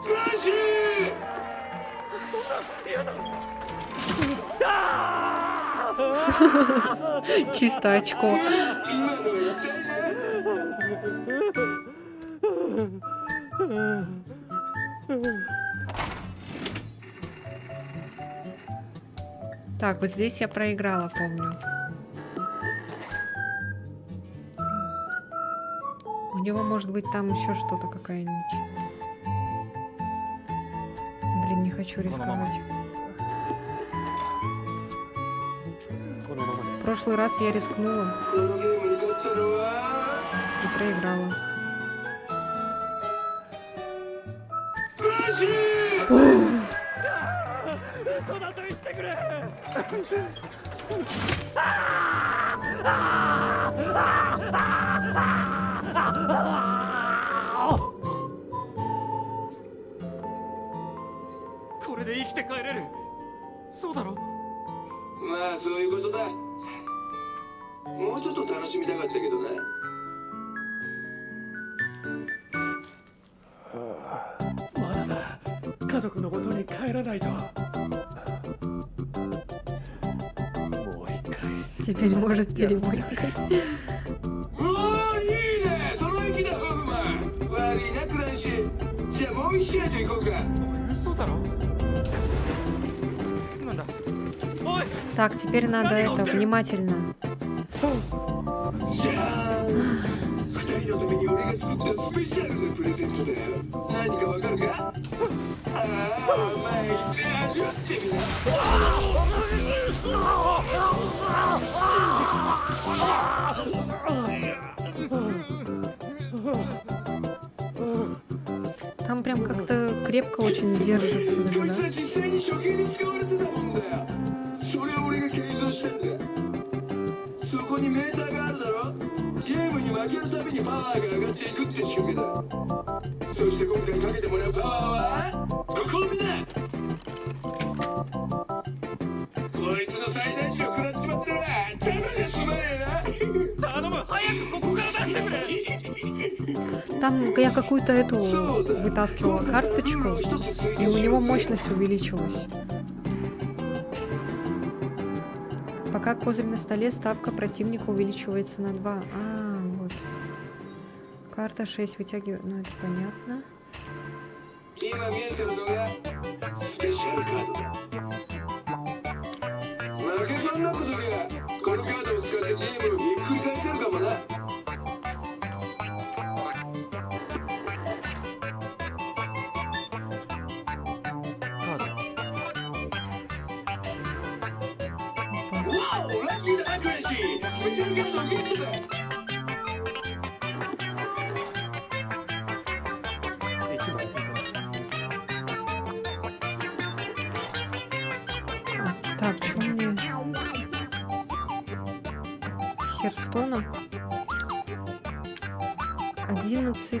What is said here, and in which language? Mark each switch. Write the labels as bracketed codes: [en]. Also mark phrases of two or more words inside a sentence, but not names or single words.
[ru] Чисто очко. [ja] 今のは痛いね。 [ru] Так, вот здесь я проиграла, помню. У него может быть там еще что-то какая-нибудь. Блин, не хочу рисковать. [ja] このままで [ru] В прошлый раз я рискнула [ja] このゲームに勝ったのは [ru] и проиграла. [ja] クラッシュ。嘘だと言ってくれ。これで生きて帰れる。そうだろ。まあそういうことだ。もうちょっと楽しみたかったけどな。まだだ。家族の元に帰らないと。もう一回。 [ru] Теперь может дерьмо. [ja] おーいいね。その息だホフマン。悪いなクラッシュ。じゃあもう一試合と行こうか。嘘だろ。なんだ。おい。 [ru] Так, теперь надо это внимательно. [ja] じゃあ二人のために俺が作ったスペシャルなプレゼントだよ。何かわかるか？ああ、甘い。味わってみな。 [ru] Там прям как-то крепко очень держится [ja] こ [ru] даже, [ja] い [ru] да? [ja] つは実際に処刑に使われてたもんだよ。それを俺が改造したんだ。そこにメーターがあるだろ。ゲームに負けるたびにパワーが上がっていくって仕掛けだ。そして今回かけてもらうパワーはご褒美だ。こいつの最大値を食らっちまったらただで済まねえな。頼む、早くここから出してくれ。 [ru] Там я какую-то эту вытаскивала карточку, и у него мощность увеличилась. Пока козырь на столе, ставка противника увеличивается на 2. А, вот. Карта 6 вытягиваю. Ну, это понятно. [ja] 今見えてるのがスペシャルカードだ。負けそうになった時はこのカードを使ってゲームをひっくり返せるかもな。わお、ラッキーだなクラッシー。スペシャルカードをゲットだ。 [ru] Так, что мне? Херстона? 11.